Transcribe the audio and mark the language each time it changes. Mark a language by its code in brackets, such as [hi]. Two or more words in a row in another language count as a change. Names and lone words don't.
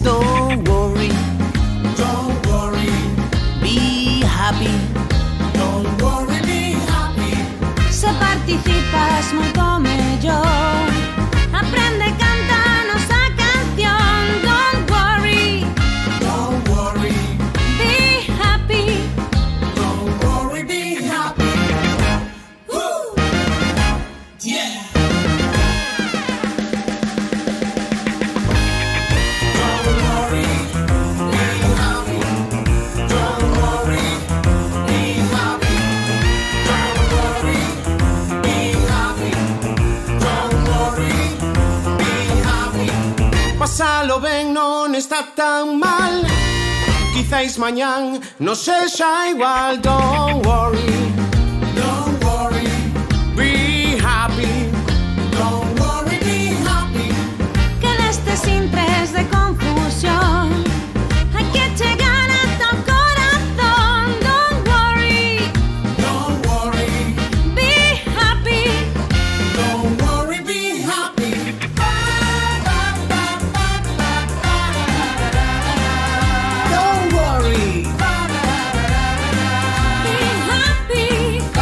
[en] Don't worry, be happy. Don't worry, be happy. [gl] Se participas moito mellor, aprende e canta a nosa canción. [en] Don't worry, be happy. Don't worry, be happy. Yeah. Don't worry, be happy. Don't worry, be happy. Don't worry, be happy. Don't worry, be happy. [gl] Pásalo ben, non está tan mal. Quizáis mañán non sexa igual. [en] Don't worry, be happy. Don't worry, be happy. [gl] Que nestes intres de confusión hai que chegar ata o corazón. [en] Don't worry, be happy. Don't worry, be happy. Don't worry, Be happy.